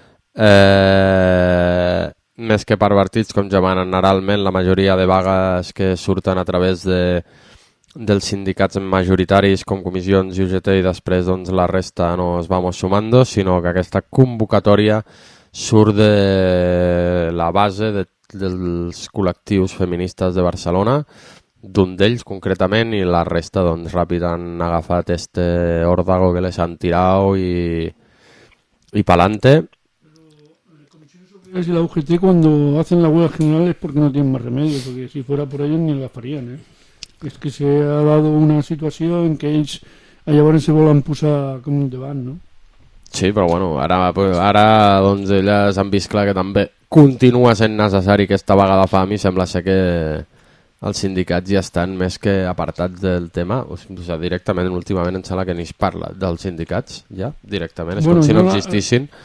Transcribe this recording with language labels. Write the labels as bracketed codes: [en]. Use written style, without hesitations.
[ca] més que pervertits com demanen generalment la majoria de vagues que surten a través dels sindicats majoritaris com Comissions i UGT i després doncs, la resta no es [es] vamos sumando, [ca] sinó que aquesta convocatòria surt de la base dels col·lectius feministes de Barcelona, d'un d'ells concretament, i la resta doncs, ràpid han agafat este òrdago que les han tirat i pa'lante. [es] Comissions i la UGT quan hacen la huelga general es porque no tienen más remedio, porque si fuera por ellos ni la farían, ¿eh? [ca] És que [es] se ha dado [ca] una situació en què ells llavors se volen posar com davant, no? Sí, però bueno, ara doncs elles han vist clar que també continua sent necessari aquesta vaga de fam i sembla ser que els sindicats ja estan més que apartats del tema, o sigui, directament últimament em sembla que ni es parla dels sindicats ja, directament, és bueno, com si no existissin.